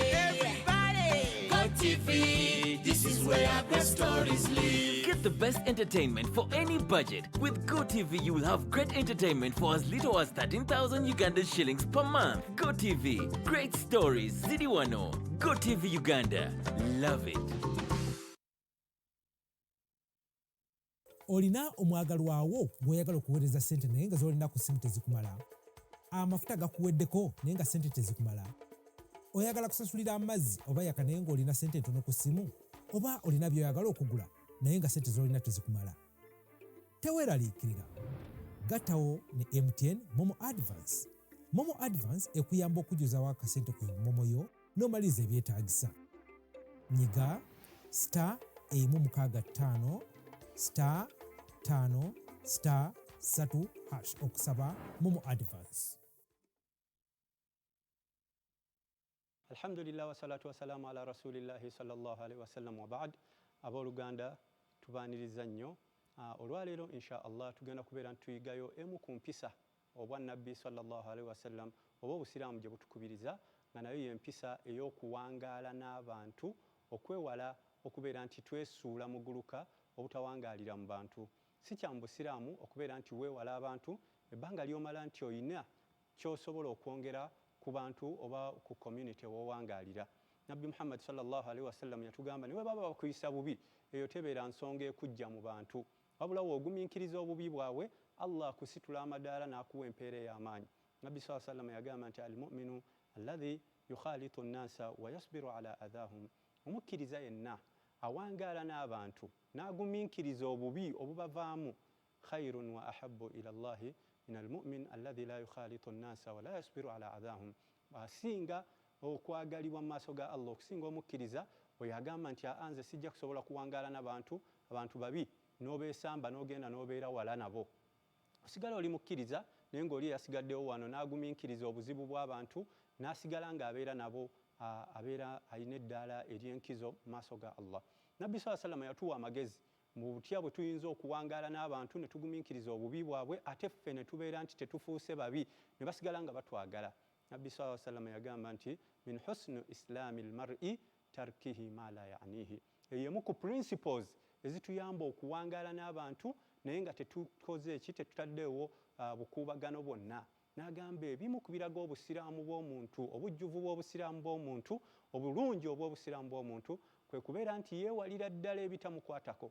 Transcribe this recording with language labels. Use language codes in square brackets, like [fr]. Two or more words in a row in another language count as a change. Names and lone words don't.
[en] Go TV, this is where great stories live. Get the best entertainment for any budget. With GoTV, you will have great entertainment for as little as 13,000 Uganda shillings per month. GoTV, great stories, Zidiwano. GoTV Uganda, love it. [lg] Olina omwagalwawo gw'oyagala okuweereza ssente naye nga z'olina ku ssimu tezikumala. Amafuta gakuweddeko naye nga ssente tezikumala. Oyagala kusasulira amazzi oba yaka naye ng'olina ssente ntono ku ssimu, oba olina by'oyagala okugula naye nga ssente z'olina tezikumala. Teweeraliikirira. Gattawo ne MTN Momo Advance. Momo Advance ekuyamba okujjuzawo akasente ku Momo yo n'omaliriza ebyetaagisa. Nyiga *165*5*3# okusaba Momo Advance. [ar] الحمد لله والصلاة والسلام على رسول الله صلى الله عليه وسلم وبعد. [lg] Abooluganda tubaaniriza nnyo. Olwaleero [ar] إن شاء الله [lg] tugenda kubeera ntuyigayo emu ku mpisa obwa nabbi [ar] صلى الله عليه وسلم [lg] oba obusiraamu gye butukubiriza nga nayo y'empisa ey'okuwangaala n'abantu okwewala okubeera nti twesuula mu guluka obutawangaalira mu bantu. Si kya mu busiraamu okubeera nti weewala abantu ebbanga ly'omala nti oyina ky'osobola okwongera ku bantu oba ku community w'owangaalira. Nabbi Muhammad [ar] صلى الله عليه وسلم [lg] yatugamba ne baba bakuyisa bubi eyo tebeera nsonga ekujja mu bantu. Wabula w'ogumiikiriza obubi bwawe Allah akusitula amadaala n'akuwa empeera ey'amaanyi. [ar] Nabbi صلى الله عليه وسلم [lg] yagamba nti [ar] المؤمن الذي يخالط الناس ويصبر على أذاهم. [lg] Omukkiriza yenna awangaala n'abantu n'agumiikiriza obubi obubavaamu [ar] خير وأحب إلى الله من المؤمن الذي لا يخالط الناس ولا يصبر على أذاهم. [lg] Asinga okwagalibwa mu maaso ga Allah okusinga omukkiriza oyo agamba nti anze sijja kusobola kuwangaala n'abantu babi n'obeesamba n'ogenda n'obeera wala nabo. Osigala oli mukkiriza naye ng'oli yasigaddewo wano n'agumiikiriza obuzibu bw'abantu n'asigala ng'abeera nabo abeera alina eddaala ery'enkizo mu maaso ga Allah. Nabbi [ar] صلى الله عليه وسلم [lg] yatuwa amagezi mu butya bwe tuyinza okuwangaala n'abantu ne tugumiikiriza obubi bwabwe ate ffe ne tubeera nti tetufuuse babi ne basigala nga batwagala. [ar] Nabbi صلى الله عليه وسلم [lg] yagamba nti [ar] من حسن إسلام المرء تركه ما لا يعنيه. [lg] Eyemu ku principles ezituyamba okuwangaala n'abantu naye nga tetukoze eki tetutaddewo bukuubagano bwonna. N'agamba ebimu ku biraga obusiraamu bw'omuntu, obujjuvu bw'obusiraamu bw'omuntu, obulungi obw'obusiraamu bw'omuntu kwe kubeera nti yeewalira ddala ebitamukwatako.